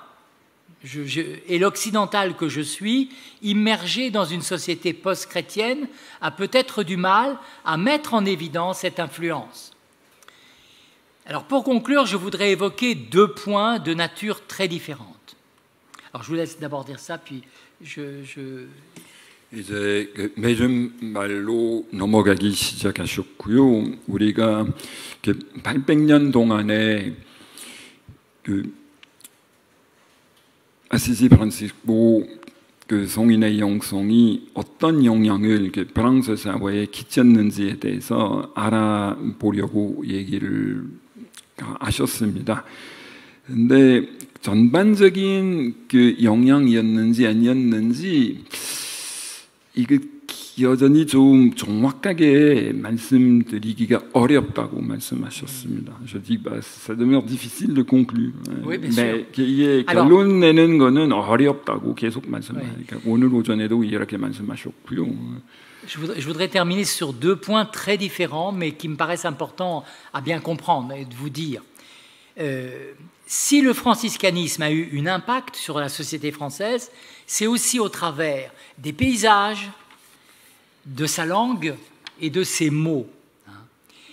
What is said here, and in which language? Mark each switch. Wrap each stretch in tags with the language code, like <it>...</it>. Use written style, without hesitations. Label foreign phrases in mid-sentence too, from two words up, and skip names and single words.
<fr>Et l'occidental que je suis, immergé dans une société post-chrétienne, a peut-être du mal à mettre en évidence cette influence. Alors pour conclure, je voudrais évoquer 2 points de nature très différente. Alors je vous laisse d'abord dire ça, puis</fr> <ko>이제 매점 말로 넘어가기 시작하셨고요. 우리가 800년 동안에 아시지 프란시스코 성인의 영성이 어떤 영향을 프랑스 사회에 끼쳤는지에 대해서 알아보려고 얘기를 하셨습니다. 근데 전반적인 영향이었는지 아니었는지 이게 여전히 좀 정확하게 말씀드리기가 어렵다고 말씀하셨습니다.</ko> <fr>Je dis ça demeure difficile de conclure. Oui, bien sûr.</fr> <ko>이게 결론 내는 거는 어렵다고 계속 말씀하니까 오늘 오전에도 이렇게 말씀하셨고요.</ko> <fr>Je voudrais terminer sur 2 points très différents, mais qui me paraissent importants à bien comprendre et de vous dire. Si le franciscanisme a eu un impact sur la société française, c'est aussi au travers des paysages, de sa langue et de ses mots.</fr>